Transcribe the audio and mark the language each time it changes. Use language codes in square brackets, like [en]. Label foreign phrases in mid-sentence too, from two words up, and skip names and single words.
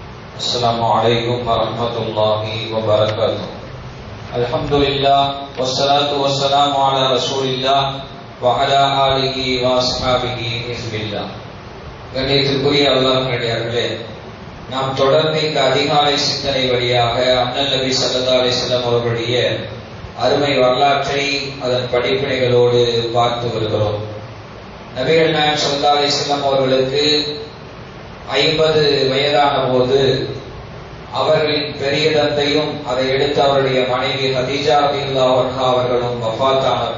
[ar] السلام عليكم ورحمة الله وبركاته. الحمد لله والصلاة والسلام على رسول الله وعلى آله وأصحابه حزب الله. [ta] கண்ணியத்திற்குரிய அல்லாஹ்வினடியார்களே, நாம் தொடர்ந்து இந்த அதிகாலை சிந்தனை வழியாக அண்ணல் நபி [ar] صلى الله عليه وسلم [ta] அவர்களுடைய அருமை வரலாற்றை அதன் படிப்பினைகளோடு பார்த்து வருகிறோம். நபிகள் நாயகம் [ar] صلى الله عليه وسلم [ta] அவர்களுக்கு 50 வயதான போது அவர்களின் பெரிய தந்தையும் அதை எடுத்து அவருடைய மனைவி ஹதீஜா [ar] رضي الله عنها [ta] அவர்களும் வஃபாத்தானர்.